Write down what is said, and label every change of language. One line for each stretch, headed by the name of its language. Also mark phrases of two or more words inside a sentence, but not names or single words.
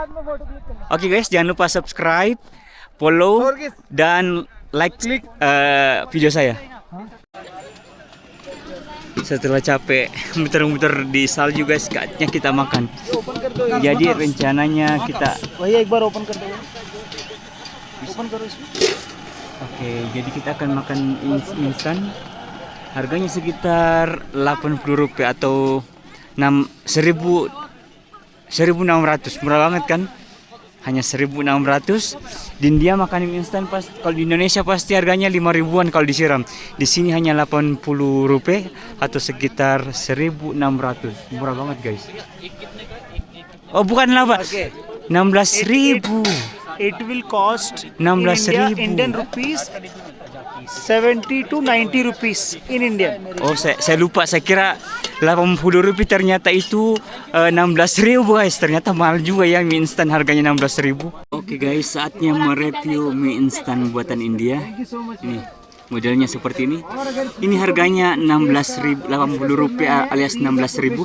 Indonesian: Oke guys, jangan lupa subscribe, follow, dan like video saya. Setelah capek muter-muter di salju guys, saatnya kita makan. Jadi rencananya kita
Hindi: भैया एक बार ओपन कर दो ओपन करो इसको
Indonesian: Oke, jadi kita akan makan instan. Harganya sekitar 80 rupiah atau 1600. Murah banget kan? Hanya 1600. Dan dia makanan instan pas kalau di Indonesia pasti harganya 5 ribuan kalau disiram. Di sini hanya 80 rupiah atau sekitar 1600. Murah banget guys. Oh, bukan 16.000.
English: It will cost 16.000. Indian rupees 70 to 90 rupees in Indian.
Indonesian: Oh, saya lupa. Saya kira 80 rupiah, ternyata itu 16.000 guys. Ternyata mahal juga ya mie instan, harganya 16.000. Oke guys, saatnya mereview mie instan buatan India. Ini modelnya seperti ini. Ini harganya 80 rupiah alias 16.000.